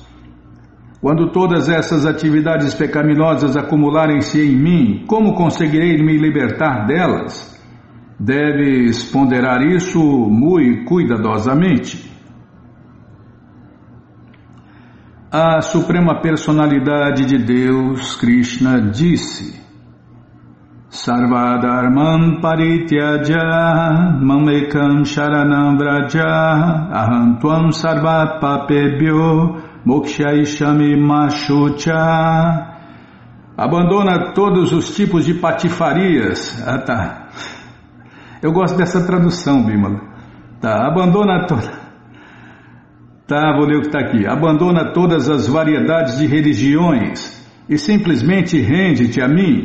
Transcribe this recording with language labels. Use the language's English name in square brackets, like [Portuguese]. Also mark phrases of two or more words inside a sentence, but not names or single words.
[Portuguese] Quando todas essas atividades pecaminosas acumularem-se em mim, como conseguirei me libertar delas? Deves ponderar isso muito cuidadosamente. A Suprema Personalidade de Deus, Krishna, disse: [Sanskrit] सर्वधर्मान् परित्यज्य मामेकं शरणं व्रज अहं त्वां सर्व पापेभ्यो मोक्षयिष्यामि मा शुचः. [Portuguese] Abandona todos os tipos de patifarias. Tá. Eu gosto dessa tradução, Bimala. Abandona toda. Vou ler o que está aqui. Abandona todas as variedades de religiões e simplesmente rende-te a mim.